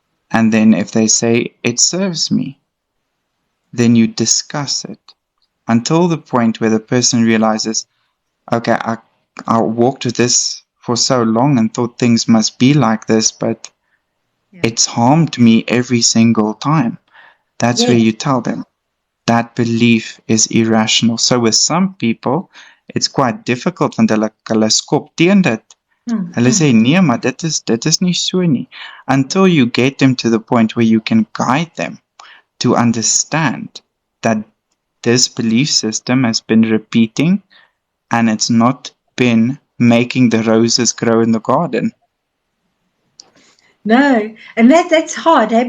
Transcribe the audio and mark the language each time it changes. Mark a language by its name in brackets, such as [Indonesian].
[English] And then if they say, it serves me, then you discuss it until the point where the person realizes, okay, I walked with this for so long and thought things must be like this, but it's harmed me every single time. That's where you tell them that belief is irrational. So with some people, it's quite difficult [Afrikaans] want hulle skop teen dit. Hulle sê nee, maar dit is nie so nie. [English] Until you get them to the point where you can guide them to understand that this belief system has been repeating and it's not been making the roses grow in the garden. No, and that's hard, eh?